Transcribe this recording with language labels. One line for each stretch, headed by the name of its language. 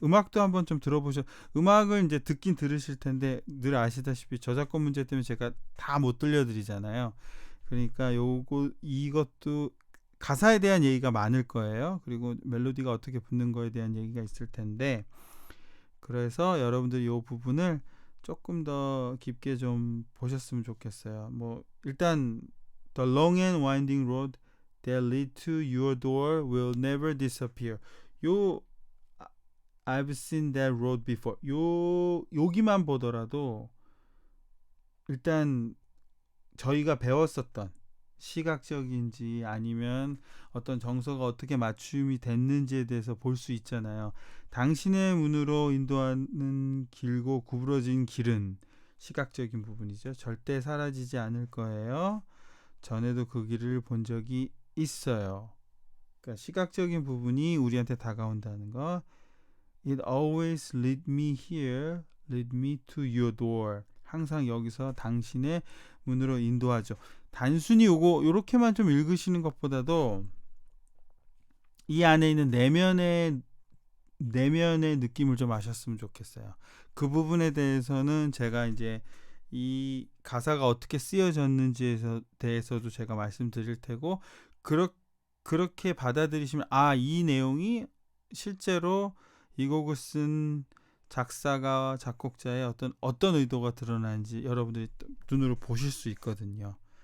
Korean: 음악도 한번 좀 음악을 이제 듣긴 들으실 텐데 늘 아시다시피 저작권 문제 때문에 제가 다 못 들려드리잖아요. 그러니까 이것도 가사에 대한 얘기가 많을 거예요. 그리고 멜로디가 어떻게 붙는 거에 대한 얘기가 있을 텐데, 그래서 여러분들이 이 부분을 조금 더 깊게 좀 보셨으면 좋겠어요. 뭐 일단
English: The long and winding road that lead to your door will never disappear. 요 I've seen that road before.
Korean: 여기만 보더라도 일단 저희가 배웠었던 시각적인지 아니면 어떤 정서가 어떻게 맞춤이 됐는지에 대해서 볼 수 있잖아요. 당신의 문으로 인도하는 길고 구부러진 길은 시각적인 부분이죠. 절대 사라지지 않을 거예요. 전에도 그 길을 본 적이 있어요. 그러니까 시각적인 부분이 우리한테 다가온다는 거.
English: It always lead me here, lead me to your door.
Korean: 항상 여기서 당신의 문으로 인도하죠. 단순히 요렇게만 좀 읽으시는 것보다도 이 안에 있는 내면의 느낌을 좀 아셨으면 좋겠어요. 그 부분에 대해서는 제가 이제 이 가사가 어떻게 쓰여졌는지에 대해서도 제가 말씀드릴 테고, 그렇게 받아들이시면 이 내용이 실제로 이 곡을 쓴 작사가 작곡자의 어떤 의도가 드러나는지 여러분들이 눈으로 보실 수 있거든요.